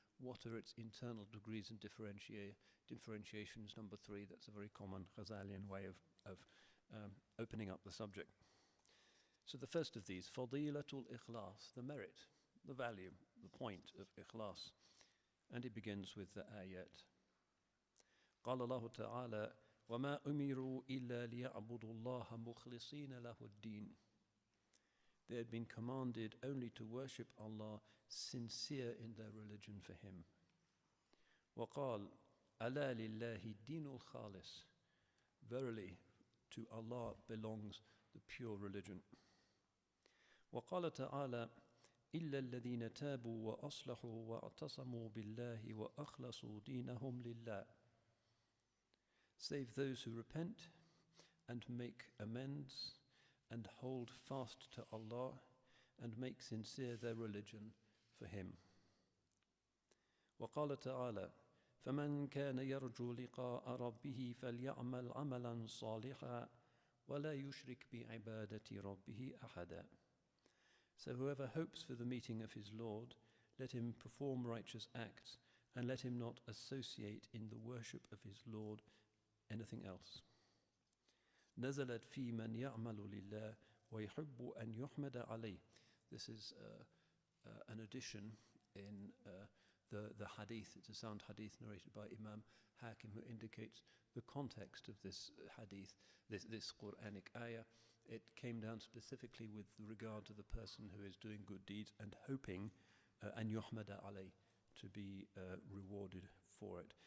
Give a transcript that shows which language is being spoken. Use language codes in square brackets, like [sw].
[en] What are its internal degrees and differentiations? Number three. That's a very common Ghazalian way of opening up the subject. So the first of these, Fadilatul Ikhlas, the merit, the value, the point of Ikhlas. And it begins with the ayat. [ar] قال الله تعالى وما أمروا إلا ليعبدوا الله مخلصين له الدين. [en] They had been commanded only to worship Allah sincere in their religion for Him. [ar] وقال ألا لله الدين الخالص. [en] Verily, to Allah belongs the pure religion. [ar] وقال تعالى إلا الذين تابوا وأصلحوا واعتصموا بالله وأخلصوا دينهم لله. [en] Save those who repent and make amends and hold fast to Allah and make sincere their religion for him. [ar] وقال تعالى فمن كان يرجو لقاء ربه فليعمل عملا صالحا ولا يشرك بعبادة ربه أحدا. [en] So whoever hopes for the meeting of his Lord, let him perform righteous acts, and let him not associate in the worship of his Lord anything else. [ar] نزلت في من يعمل لله ويحب أن يحمد عليه. [en] This is an addition in the hadith. It's a sound hadith narrated by Imam Hakim, who indicates the context of this hadith, this Quranic ayah. It came down specifically with regard to the person who is doing good deeds and hoping an yuhmada alayh, to be rewarded for it.